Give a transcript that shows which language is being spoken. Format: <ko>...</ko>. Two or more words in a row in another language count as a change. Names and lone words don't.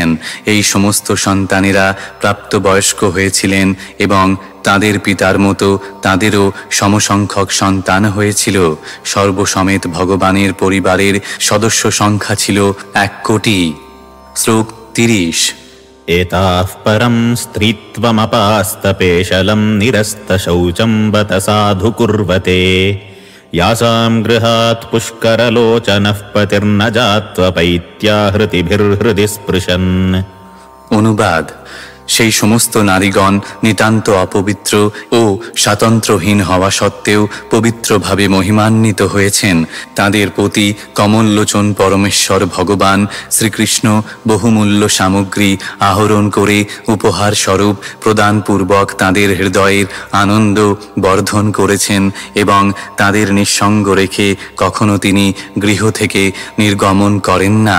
<bn>এই সমস্ত সন্তানেরা প্রাপ্তবয়স্ক হয়েছিলেন এবং তাদের পিতার মতো তাদেরও সমসংখ্যক সন্তান হয়েছিল। সর্বসমেত ভগবানের পরিবারের সদস্য সংখ্যা ছিল 1 কোটি। শ্লোক 30।</bn> <sa>एताः परं स्त्रीत्वमपास्तपेशलं निरस्तशौचं बत साधु कुर्वते यासां गृहात् पुष्करलोचनः पतिर्न जात्वपैत्या हृतिभिर्हृदि स्पृशन्।</sa> <bn>অনুবাদ: সেই সমস্ত নারীগণ নিতান্ত অপবিত্র ও স্বাতন্ত্র্যহীন হওয়া সত্ত্বেও পবিত্রভাবে মহিমান্বিত হয়েছেন। তাদের প্রতি কমললোচন পরমেশ্বর ভগবান শ্রীকৃষ্ণ বহুমূল্য সামগ্রী আহরণ করে উপহার স্বরূপ প্রদানপূর্বক তাদের হৃদয়ের আনন্দ বর্ধন করেছেন এবং তাদের নিঃসঙ্গ রেখে কখনো তিনি গৃহ থেকে নির্গমন করেন না।</bn>